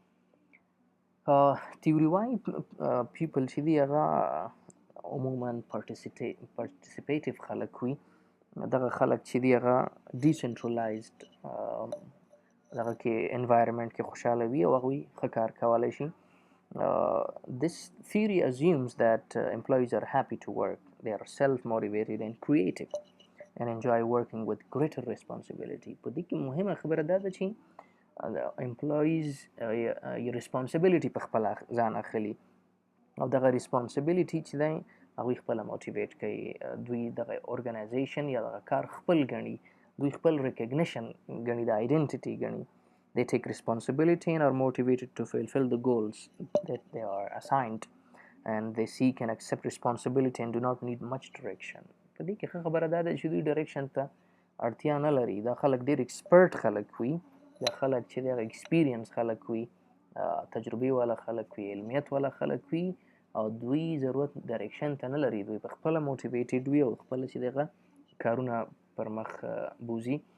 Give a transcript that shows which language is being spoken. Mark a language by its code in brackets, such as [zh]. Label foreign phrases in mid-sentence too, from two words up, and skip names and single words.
[en] theory Y people [ps] چې دي هغه عموما پارټیسیپیټیو خلک وي. دغه خلک چې دي هغه ډیسنټرلایزډ دغه کې انوایرمنټ کې خوشحاله وي او هغوی ښه کار کولی شي. [en] This theory assumes that employees are happy to work, they are self-motivated and creative and enjoy working with greater responsibility. [ps] په دې کې مهمه خبره دا ده چې [en] employees responsibility [ps] په خپله ځان اخلي، او دغه responsibility چې دی هغوی خپله موټیویټ کوي. دوی دغه ارګنایزیشن یا دغه کار خپل ګڼي، دوی خپل ریکګنیشن ګڼي، د آیډنټیټي ګڼي. [en] They take responsibility and are motivated to fulfill the goals that they are assigned, and they seek and accept responsibility and do not need much direction. [ps] په دې کې ښه خبره دا ده چې دوی ډایرکشن ته اړتیا نه لري. دا خلک ډېر ایکسپرټ خلک وي، دا خلک چې د ایکسپیرینس خلک وي، تجربې والا خلک وي، علمیت والا خلک وي، او دوی ضرورت ډایرکشن ته نه لري. دوی په خپله موټیویټډ وي او خپله چې دغه کارونه پر مخ بوزي.